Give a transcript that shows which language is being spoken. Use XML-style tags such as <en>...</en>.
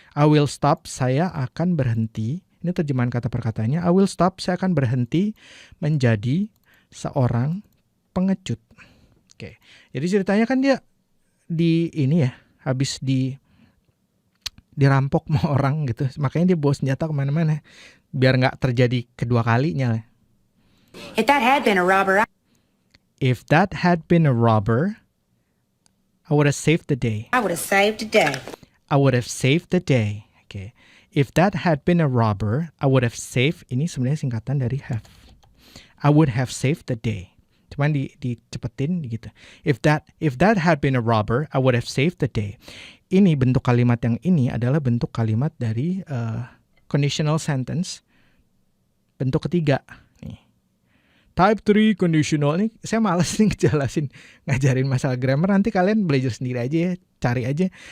<en>I will stop,</en> <id>saya akan berhenti. Ini terjemahan kata perkataannya. I will stop, saya akan berhenti menjadi seorang pengecut. Oke. Jadi ceritanya kan dia di ini ya, habis dirampok sama orang gitu. Makanya dia bawa senjata kemana-mana. Biar nggak terjadi kedua kalinya.</id> <en>If that had been a robber, If that had been a robber, I would have saved the day. I would have saved the day. I would have saved the day. Okay. If that had been a robber, I would have saved.</en> <id>Ini sebenarnya singkatan dari have.</id> <en>I would have saved the day.</en> <id>Cuman dicepetin gitu.</id> <en>If that had been a robber, I would have saved the day.</en> <id>Ini bentuk kalimat yang ini adalah bentuk kalimat dari conditional sentence. Bentuk ketiga. Nih.</id> <en>Type 3 conditional.</en> <id>Ini saya malas nih ngajarin masalah grammar. Nanti kalian belajar sendiri aja ya. Cari aja.</id>